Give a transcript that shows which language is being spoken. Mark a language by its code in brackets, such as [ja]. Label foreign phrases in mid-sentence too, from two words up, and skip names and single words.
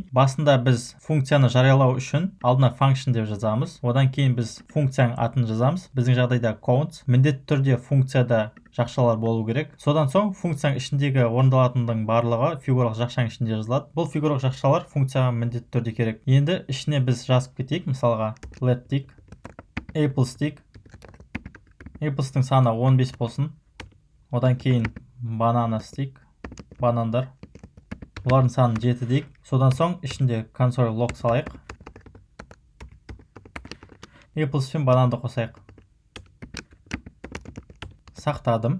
[kk] Басында біз функцияны жариялау үшін алдына function деп жазамыз. Одан кейін біз функцияның атын жазамыз. Біздің жағдайда counts. Міндетті түрде функцияда жақшалар болу керек. Содан соң функцияның ішіндегі орындалатындың барлығы фигуралық жақшаның ішінде жазылады. Бұл фигуралық жақшалар функцияға міндетті түрде керек. Енді ішіне біз жазып кетейік. [en] Мысалға let tick, apples tick. [kk] Apples'тың саны 15 болсын. Одан кейін [en] banana stick, [kk] банандар. Олардың саны 7 дейік. Содан соң ішінде [en] console log [kk] салайық. Apples пен бананды қосайық. Сақтадым.